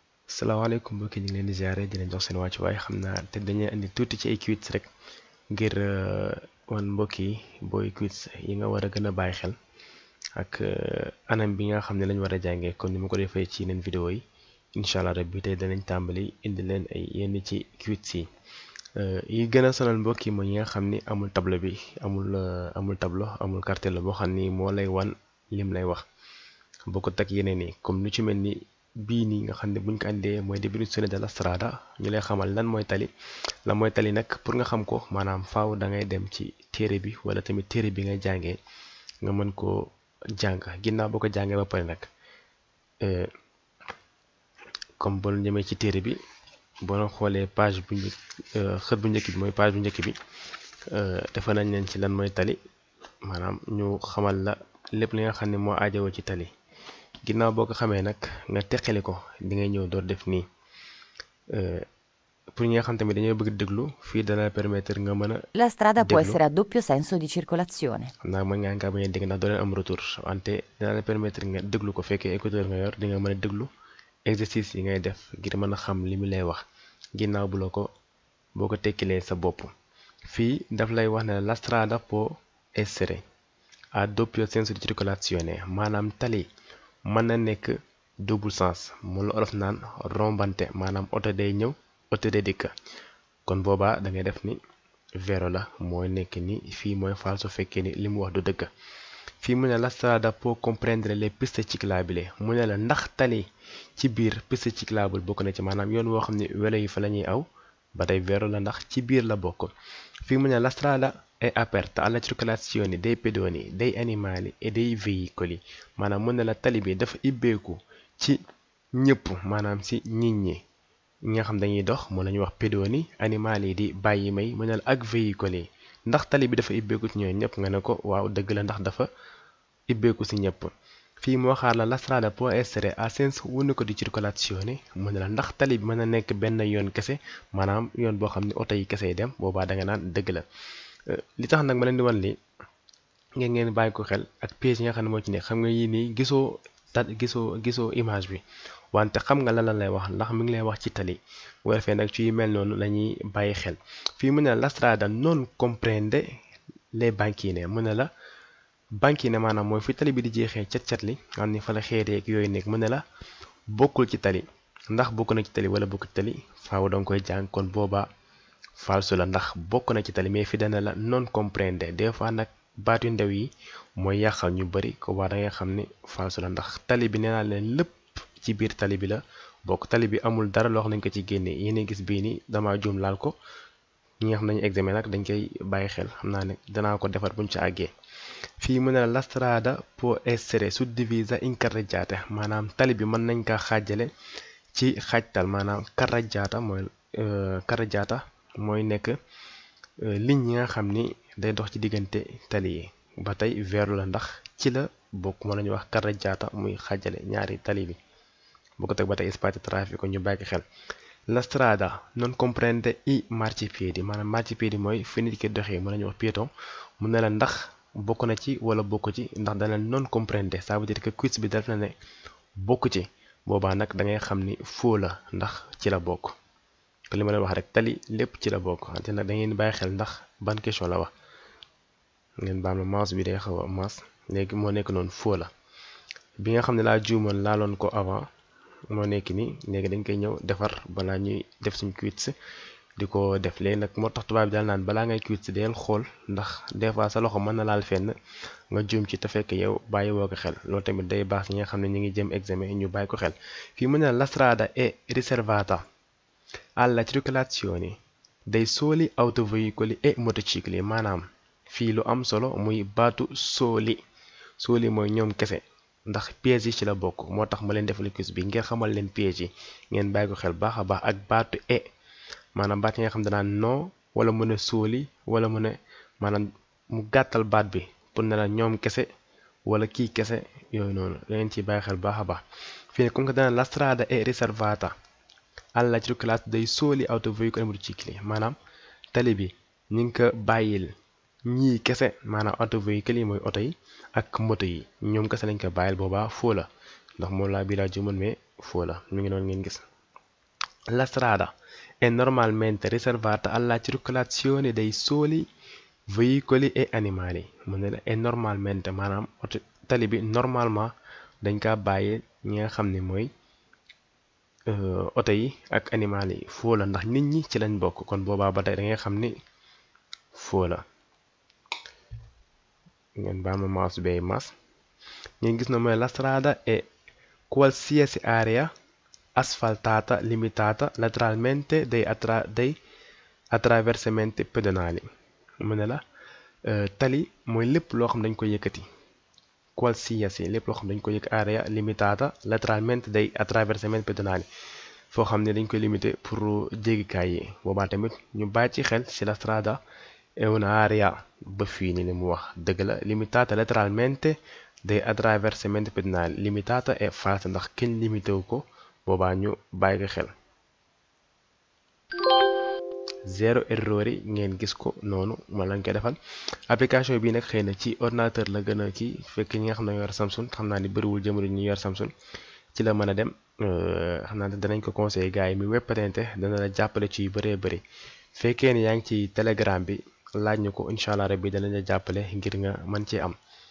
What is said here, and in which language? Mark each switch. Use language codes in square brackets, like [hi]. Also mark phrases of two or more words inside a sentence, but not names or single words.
[wo] salaamaaleykum mbokki ñu ngi leen di ziare di leen jox seen wàccuwaay xam naa te dañuy indi tuuti ci ay quiz rek ngir wan mbokk yi booy quiz yi nga war a gën a bàyyi xel ak anam bi nga xam ne lañ war a jàngee comme ni ma ko defee ci yeneen vidéo yi [ar] إن شاء الله [wo] rabbi tey danañ tàmbali indi leen ay yenn ci quiz yi gën a sonal mbokk yi mooy yi nga xam ni amul tableau bi amul tableau amul cartel boo xam ni moo lay wan lim lay wax bokkut ak yeneen yi comme lu ci mel ni. bii nii nga xam ne buñ ko andee mooy [it] definizione della strada [wo] ñu lay xamal lan mooy tali la mooy tali nag pour nga xam ko maanaam faaw da ngay dem ci téere bi wala tamit téere bi ngay jàngee nga mën koo jàng ginnaaw boo ko jàngee ba pare nag comme boo ñëmee ci téere bi boo xoolee page bu njëkk xët bu njëkk bi mooy page bu njëkk bi dafa nañ leen ci lan mooy tali maanaam ñu xamal la lépp li nga xam ne moo aajowoo ci tali. ginnaaw boo ko xamee nag nga teqali ko di ngay ñëw door def nii pour ñi nga xam tamit dañoo bëgg déglu fii dana permettre nga mën a. [it] La strada può essere a doppio senso di circolazione. [wo] xam naa mën ngaa bañ a dégg ndax doo leen am retour wante dana la permettre nga déglu ko fekkee écouteur nga yor di nga mën a déglu exercice yi ngay def ngir mën a xam li mu lay wax ginnaaw bu la ko boo ko tekkilee sa bopp fii daf lay wax ne [it] la strada può essere a doppio senso di circolazione [wo] maanaam tali. mën na nekk [fr] double sens [wo] mu la olof naan rombante maanaam oto day ñëw oto day dikk kon boobaa da ngay def ni vero la mooy nekk ni fii mooy faal su fekkee ni li mu wax du dëgg fii mu ne [it] la strada può comprendere le piste ciclabili [wo] mu ne la ndax tali ci biir [fr] piste cyclable [wo] bokk na ci maanaam yoon woo xam ne welo yi fa la ñuy aw ba tey vero la ndax ci biir la bokk fii mu ne [it] la strada è aperta alla circolazione dei pedoni dei animali e dei veicoli [wo] maanaam mën na la tali bi dafa ibbeeku ci ñëpp maanaam ci nit ñi nga xam dañuy dox mën nañu wax [it] pedoni animali [wo] yi di bàyyi may mën na la ak véhicule yi ndax tali bi dafa ibbeeku ci ñooñu ñëpp nga ne ko waaw dëgg la ndax dafa ibbeeku ci ñëpp fii moo xaar [it] la strada può essere a senso unico di circolazione [wo] mën na la ndax tali bi mën na nekk benn yoon kese maanaam yoon boo xam ne oto yi kese yi dem boobaa da nga naan dëgg la li tax nag ma leen di wan li ngeen bàyyi ko xel ak piège yi nga xam ne moo ci nekk xam nga yii nii gisoo image bi wante xam nga lan la lay wax ndax mi ngi lay wax ci tali bu ko defee nag ci yu mel noonu la ñuy bàyyi xel fii mu ne [it] la strada non comprende le banchine [wo] mu ne la banchine maanaam mooy fi tali bi di jeexee cat li xam ni fa la xeereeg yooyu nekk mu ne la bokkul ci tali ndax bokk na ci tali wala bokkul ci tali faaw danga koy jàng kon boobaa falso la ndax bokk na ci tali mais fi dana la [it] non comprende [fr] des fois [wo] nag baat yu ndaw yi mooy yàqal ñu bari ko waa da nga xam ni falso la ndax tali bi nee naa leen lépp ci biir tali bi la bokk tali bi amul dara loo xam nañ ko ci génnee yéen gis bii ni dama juum laal ko ñi nga xam nañu examen nag dañ koy bàyyi xel xam naa ne danaa ko defar buñ ci àggee fii mu ne [it] la strada può essere suddivisa in carreggiate [wo] maanaam tali bi mën nañ kaa xaajale ci xaajtal maanaam carreggiata mooy nekk ligne yi nga xam ni day dox ci diggante tali yi ba tey vero la ndax ci la bokk mën nañu wax carreggiata muy xaajale ñaari tali bi bu ko teg ba tey [it] spazio traffico [wo] ñu bàyyi xel [it] la strada non comprende i marciapiedi [wo] maanaam marciapiedi mooy fi nit ki doxee mën nañu wax piéton mu ne la ndax bokk na ci wala bokk ci ndax dana [it] non comprende [fr] ça veut dire que [wo] quiz bi def na ne bokk ci boobaa nag da ngay xam ni faux la ndax ci la bokk te li ma leen wax rek tali lépp ci la bokk wante nag da ngeen bàyyi xel ndax ban question la wax ngeen baam la mouse bi day xaw a mouse léegi moo nekk noonu faux la bi nga xam ne laa juumoon laaloon ko avant moo nekk nii léegi dañ koy ñëw defar balaa ñuy def suñ quiz di ko def léegi nag moo tax tubaab bi daal naan balaa ngay quiz deel xool ndax [fr] des fois [wo] sa loxo mën na laal fenn nga juum ci te fekk yow bàyyi woo ko xel loolu tamit day baax ñi nga xam ne ñu ngi jëm examen ñu bàyyi ko xel fii mu ne [it] la strada è riservata alla circolazione dei soli autoveicoli e motocicli [wo] maanaam fii lu am solo muy baatu sooli mooy ñoom kese ndax piège yi ci la bokk moo tax ma leen defal quiz bi ngeen xamal leen piège yi ngeen bàyyi ko xel baax a baax ak baatu maanaam baat yi nga xam danaa non wala mu ne sooli wala mu ne maanaam mu gàttal baat bi pour ne la ñoom kese wala kii kese yooyu noonu da ngeen ciy bàyyi xel baax a baax fii ne [fr] comme que [wo] dana [it] la strada è riservata alla circolazione dei soli autoveicoli e motocicli [wo] maanaam tali bi ñu ngi ko bàyyil ñii kese maanaam autoveicoli yi mooy oto yi ak moto yi ñoom kese lañ ko bàyyil boobaa faux la ndax moom laa bii laa juumoon [fr] mais faux [wo] la mi ngi noonu ngeen gis [it] La strada è normalmente riservata alla circolazione dei soli veicoli et animali [wo] mu ne la est normalmente maanaam oto tali bi normalement dañ kaa bàyyi ñi nga xam ne mooy oto yi ak animal yi foo la ndax nit ñi ci lañ bokk kon boobaa ba tey da ngay xam ni foo la ngeen baal ma mouse bay mas ngeen gis na mooy [it] la strada è qualsiasi area asfaltata limitata lateralmente dei attraversamenti pedonali [wo] mu ne la tali mooy lépp loo xam dañ ko yëkkati qualsiasi lépp loo xam dañ ko yëkk [it] area limitata lateralmente dei attraversamenti pedonali [wo] foo xam ne dañ koy limité pour jéggikaay yi boobaa tamit ñu bàyyi ci xel ci [it] la strada è un'area [wo] ba fii ni li mu wax dëgg la [it] limitata lateralmente dei attraversamenti pedonali limitata et falsa [wo] ndax kenn limité wu ko boobaa ñu bàyyi ko xel [fr] zéro erreur [wo] yi ngeen gis ko noonu ma lañ koy defal application bii nag xëy na ci ordinateur la gën a kii fekk ñi nga xam ne yor Samsung xam naa ni bëriwul jamono ñu yor Samsung ci la mën a dem xam naa ne danañ ko conseillé gars yi mi web patente dana la jàppale ci yu bëree bëri fekkee ni yaa ngi ci Telegram bi laaj ñu ko [ar] إن شاء الله [wo] rabbi danañ la jàppale ngir nga mën ci am